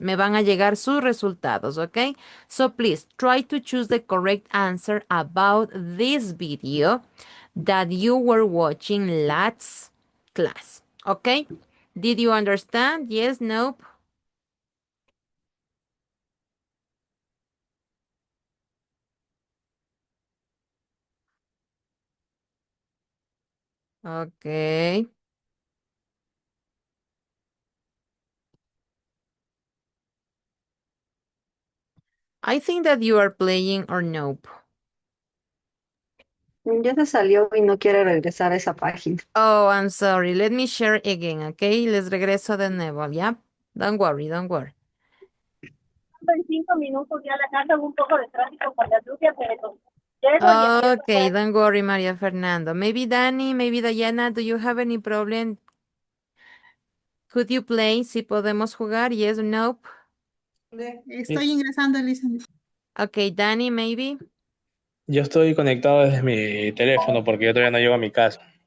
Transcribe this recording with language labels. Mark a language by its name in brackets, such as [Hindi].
[Spanish] Me van a llegar sus resultados, [English] okay? So please try to choose the correct answer about this video that you were watching last class, okay? Did you understand? Yes, nope? Okay. I think that you are playing or nope. [Spanish] Ya se salió y no quiere regresar a esa página. [English] Oh, I'm sorry. Let me share again, okay? [Spanish] Les regreso de nuevo, ¿ya? [English] Don't worry, don't worry. [Spanish] En 5 minutos ya la casa, un poco de tráfico con la lluvia, pero llego y empiezo [English] Okay, a... don't worry, Maria Fernando. Maybe Dani, maybe Diana, do you have any problem? Could you play? [Spanish] Si podemos jugar, [English] yes or nope? [Spanish] Estoy ingresando, Elizabeth. [English] Okay, Dani, maybe? [Spanish] Yo estoy conectado desde mi teléfono porque yo todavía no llego a mi casa.